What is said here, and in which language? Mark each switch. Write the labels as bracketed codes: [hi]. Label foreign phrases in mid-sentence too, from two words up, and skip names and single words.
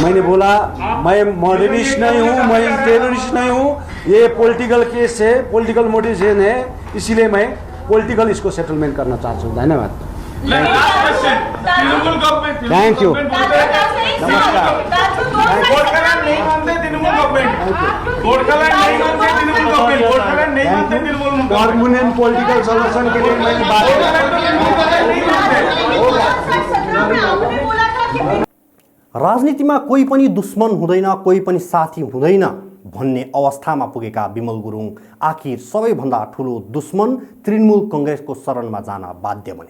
[hi] मैंने बोला मैं मर्डरिस्ट नहीं हूँ, मैं टेररिस्ट नहीं हूँ, ये [en] political case [hi] है, [en] political motivation [hi] है, इसीलिए मैं पॉलिटिकल इसको सेटलमेंट करना चाहता हूँ। धन्यवाद, तृणमूल गवर्नमेंट, [en] thank you, [hi] नमस्कार। गोरखालैंड नहीं मानते तृणमूल गवर्नमेंट, गोरखालैंड नहीं मानते तृणमूल गवर्नमेंट, गोरखालैंड नहीं मानते तृणमूल गवर्नमेंट। [en] permanent political solution [hi] के लिए मैंने [ne] राजनीतिमा कोही पनि दुश्मन हुँदैन, कोही पनि साथी हुँदैन भन्ने अवस्थामा पुगेका विमल गुरुङ आखिर सबैभन्दा ठुलो दुश्मन तृणमूल कांग्रेसको शरणमा जान बाध्य बने।